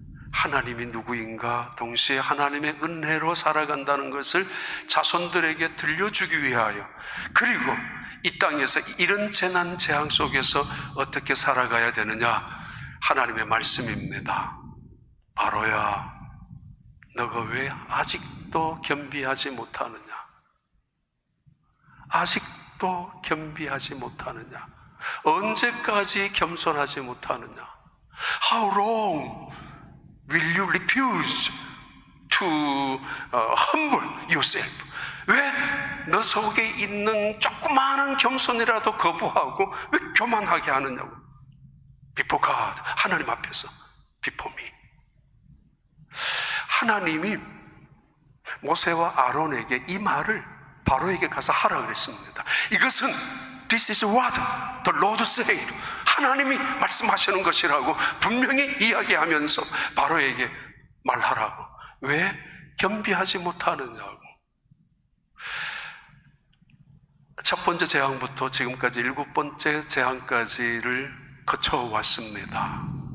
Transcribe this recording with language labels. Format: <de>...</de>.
<ko>하나님이 누구인가, 동시에 하나님의 은혜로 살아간다는 것을 자손들에게 들려주기 위하여, 그리고 이 땅에서 이런 재난 재앙 속에서 어떻게 살아가야 되느냐, 하나님의 말씀입니다. 바로야, 너가 왜 아직도 겸비하지 못하느냐? 아직도 겸비하지 못하느냐? 언제까지 겸손하지 못하느냐?</ko> <en>How long will you refuse to humble yourself?</en> <ko>왜 너 속에 있는 조그마한 겸손이라도 거부하고 왜 교만하게 하느냐고.</ko> <en>Before God,</en> <ko>하나님 앞에서</ko> <en>Before me.</en> <ko>하나님이 모세와 아론에게 이 말을 바로에게 가서 하라 그랬습니다. 이것은</ko> <en>This is what the Lord said.</en> <ko>하나님이 말씀하시는 것이라고 분명히 이야기하면서 바로에게 말하라고. 왜 겸비하지 못하느냐고. 첫 번째 재앙부터 지금까지 7번째 재앙까지를 거쳐왔습니다.</ko>